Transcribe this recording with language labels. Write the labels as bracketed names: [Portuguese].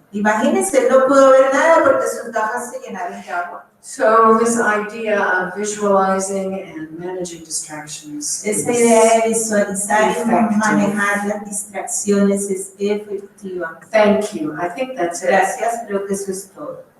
[Spanish] Imagínense, él no pudo ver nada porque sus gafas se llenaron de agua. [English] So this idea of visualizing and managing distractions [Spanish] Esa idea de visualizar y [English] effective. [Spanish] manejar las distracciones es efectiva. [English] Thank you. I think that's it. [Spanish] Gracias, creo que eso es todo.